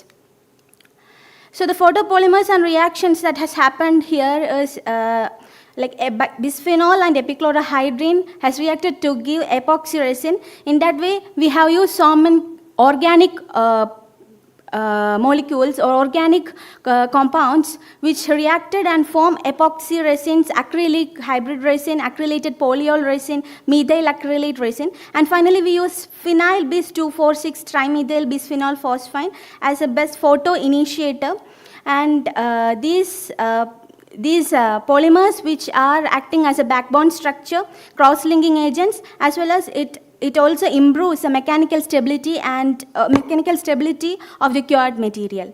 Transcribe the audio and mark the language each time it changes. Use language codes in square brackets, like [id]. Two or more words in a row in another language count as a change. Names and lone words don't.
[en] So the photopolymers and reactions that has happened here is like bisphenol and epichlorohydrin has reacted to give epoxy resin. In that way, we have used some organic molecules or organic compounds which reacted and form epoxy resins, acrylic hybrid resin, acrylated polyol resin, methyl acrylate resin, and finally we use phenyl bis 2,4,6 trimethyl bisphenol phosphine as a best photo initiator, and these these polymers which are acting as a backbone structure, cross-linking agents, as well as it also improves the mechanical stability and mechanical stability of the cured material.